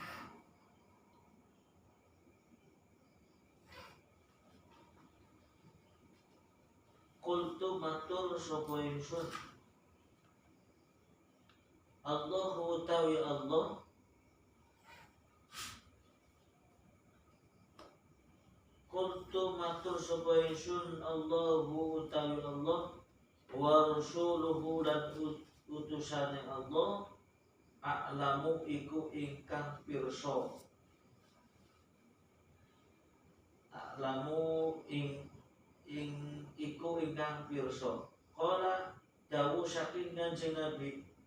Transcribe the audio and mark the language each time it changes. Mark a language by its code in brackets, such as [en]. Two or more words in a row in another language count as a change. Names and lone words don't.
[jv] Qultu matur sapa ingsun, Allahu utawi Allah Qultu matur sapa ingsun, Allahu utawi Allah [ar] wa rasuluhu [jv] dan utusane Allah a'lamu iku ingkang pirsa. A'lamu iku ingkang pirsa. Qala dawuh saking Kanjeng Nabi.